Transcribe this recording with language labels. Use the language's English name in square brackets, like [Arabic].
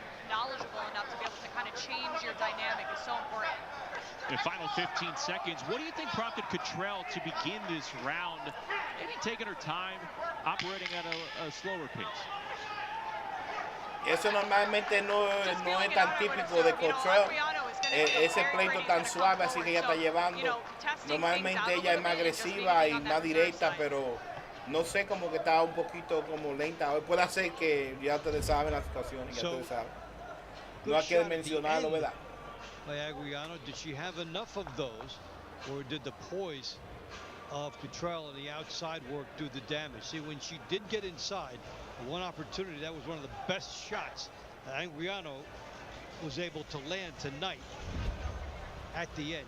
[English] knowledgeable enough to be able to kind of change your dynamic is so important. In the final 15 seconds, what do you think prompted Cottrell to begin this round, maybe taking her time, operating at a slower pace? [Spanish] Eso normalmente no es tan típico de Cottrell, ese pleito tan suave así que ella está llevando. Normalmente ella es más agresiva y más directa, pero no sé, como que está un poquito como lenta. Hoy puede ser que ya ustedes saben la situación, ya ustedes saben. No hay que mencionarlo, ¿verdad? [English] By Aguiano, did she have enough of those, or did the poise of Cottrell and the outside work do the damage? See, when she did get inside, one opportunity, that was one of the best shots that Aguiano was able to land tonight at the end.